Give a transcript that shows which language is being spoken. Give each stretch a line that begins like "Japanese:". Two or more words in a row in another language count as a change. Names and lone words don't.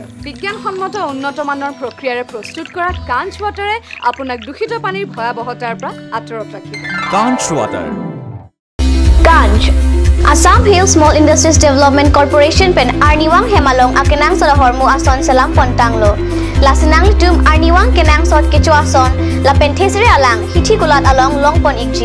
Assamese: বিজ্ঞানসন্মত উন্নত মানৰ প্ৰক্ৰিয়াৰে প্ৰস্তুত কৰা কাঞ্চ ৱাটাৰে আপোনাক দূষিত পানীৰ ভয়াৱহতাৰ পৰা আঁতৰত ৰাখিব। কাঞ্চ ৱাটাৰ।
Karbi: Ganj, Assam Hill Small Industries Development Corporation pen Arniwang Hemalong akenang sa hormu ason selam pontanglo. Lasinang litum Arniwang kenang sot kecu ason la penthesire alang hithi kulat along longpon ikji.